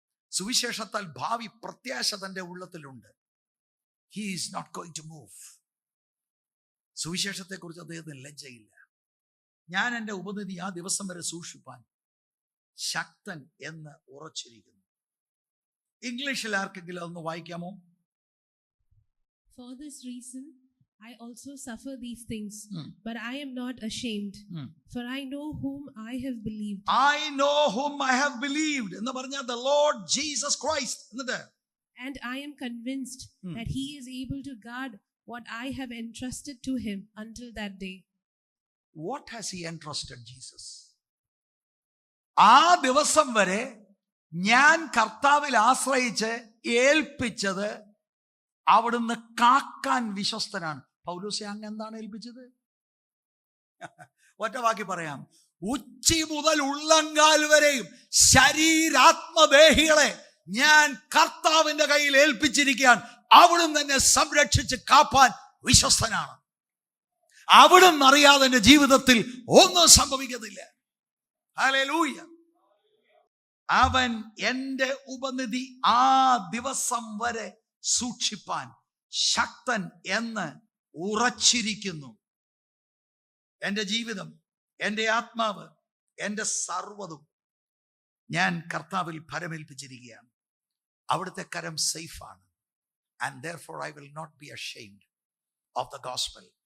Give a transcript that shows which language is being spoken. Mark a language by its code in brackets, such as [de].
[ml] സുവിശേഷത്താൽ ഭാവി പ്രത്യാശ തന്റെ ഉള്ളത്തിലുണ്ട്. [en] He is not going to move. [ml] സുവിശേഷത്തെക്കുറിച്ച് അദ്ദേഹത്തിന് ലജ്ജയില്ല. ഞാൻ എൻ്റെ ഉപനിധി ആ ദിവസം വരെ സൂക്ഷിപ്പാൻ ശക്തൻ എന്ന് ഉറച്ചിരിക്കുന്നു. ഇംഗ്ലീഷിൽ ആർക്കെങ്കിലും അതൊന്ന് വായിക്കാമോ? [en] For this reason I also suffer these things, but I am not ashamed, for I know whom I have believed. I know whom I have believed. [ml] എന്ന് പറഞ്ഞാൽ [en] the Lord Jesus Christ. [ml] എന്നിട്ട് [en] And I am convinced that he is able to guard what I have entrusted to him until that day. What has he entrusted Jesus? [ml] ആ ദിവസം വരെ ഞാൻ കർത്താവിൽ ആശ്രയിച്ച് ഏൽപ്പിച്ചത് അവിടുന്ന് കാക്കാൻ വിശ്വസ്തനാണ്. പൗലോസേ, അങ്ങ് എന്താണ് ഏൽപ്പിച്ചത്? ഒറ്റ വാക്കി പറയാം. ഉച്ചി മുതൽ ഉള്ളങ്കാൽ വരെയും ശരീരാത്മദേഹികളെ ഞാൻ കർത്താവിന്റെ കയ്യിൽ ഏൽപ്പിച്ചിരിക്കാൻ. അവിടുന്ന് എന്നെ സംരക്ഷിച്ച് കാപ്പാൻ വിശ്വസ്തനാണ്. അവിടുന്ന് അറിയാതെ എന്റെ ജീവിതത്തിൽ ഒന്നും സംഭവിക്കത്തില്ല. ഹല്ലേലൂയ. അവൻ എന്റെ ഉപനിധി ആ ദിവസം വരെ സൂക്ഷിപ്പാൻ ശക്തൻ എന്ന് ഉറച്ചിരിക്കുന്നു. എൻ്റെ ജീവിതം, എൻ്റെ ആത്മാവ്, എൻ്റെ സർവ്വതും ഞാൻ കർത്താവിൽ ഭരമേൽപ്പിച്ചിരിക്കുകയാണ്. അവിടുത്തെ കരം സേഫാണ്. [en] And therefore I will not be ashamed of the gospel.